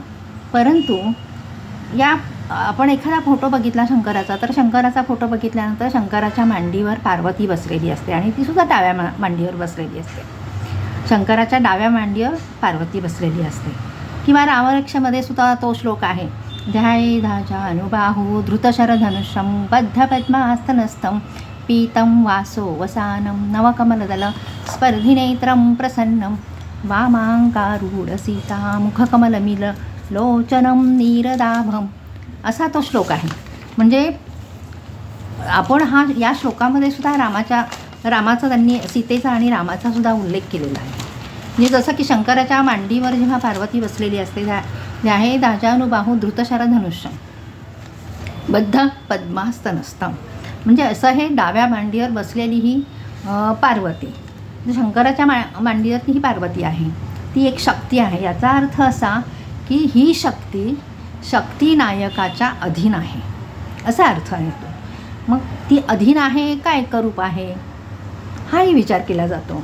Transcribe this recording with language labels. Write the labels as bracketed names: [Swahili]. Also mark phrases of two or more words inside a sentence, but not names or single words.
[Marathi] परंतु या आपण एखादा फोटो बघितला शंकराचा, तर शंकराचा फोटो बघितल्यानंतर शंकराच्या मांडीवर पार्वती बसलेली असते आणि तीसुद्धा डाव्या मांडीवर बसलेली असते. शंकराच्या डाव्या मांडीवर पार्वती बसलेली असते. किंवा रामरक्षामध्ये सुद्धा तो श्लोक आहे. [Sanskrit] ध्याये धाजानुबाहू धृतशरधनुष्यं बद्धपद्मास्तनस्थं पीतं वासो वसानं नवकमलदल स्पर्धिनेत्रं प्रसन्नं वामांकारूढ सीता मुखकमलमिल लोचनं नीरदाभम [Marathi] असा तो श्लोक आहे. म्हणजे आपण या श्लोकामध्ये सुद्धा रामाचा त्यांनी सीतेचा आणि रामाचा सुद्धा उल्लेख केलेला आहे. म्हणजे जसं की शंकराच्या मांडीवर जेव्हा पार्वती बसलेली असते, [Sanskrit] ध्याये दाजानुबाहू धृतशरधनुष्यं बद्ध पद्मास्तनस्थं, [Marathi] म्हणजे असं हे डाव्या मांडीवर बसलेली ही पार्वती, शंकराच्या मांडीवर ही पार्वती आहे. ती एक शक्ती आहे. याचा अर्थ असा की ही शक्ती नायकाच्या अधीन आहे असा अर्थ आहे तो. मग ती अधीन आहे का एकरूप आहे, हाही विचार केला जातो.